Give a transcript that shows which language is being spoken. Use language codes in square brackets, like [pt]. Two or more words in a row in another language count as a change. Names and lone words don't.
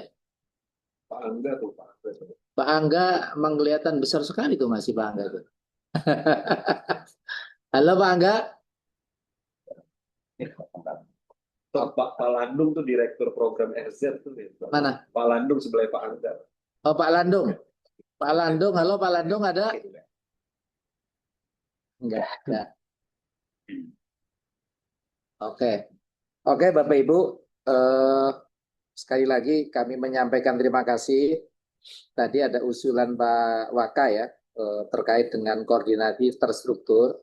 [id] Pak Angga tuh Pak. Pak Angga emang kelihatan besar sekali tuh masih Pak Angga tuh. Halo Pak Angga. Pak Landung tuh direktur program RZ tuh. Mana? Pak Landung sebelah Pak Angga. Oh Pak Landung. Pak Landung, halo Pak Landung ada? Enggak ada. Oke. Oke Bapak Ibu, sekali lagi kami menyampaikan terima kasih. Tadi ada usulan Pak Waka ya, terkait dengan koordinasi terstruktur.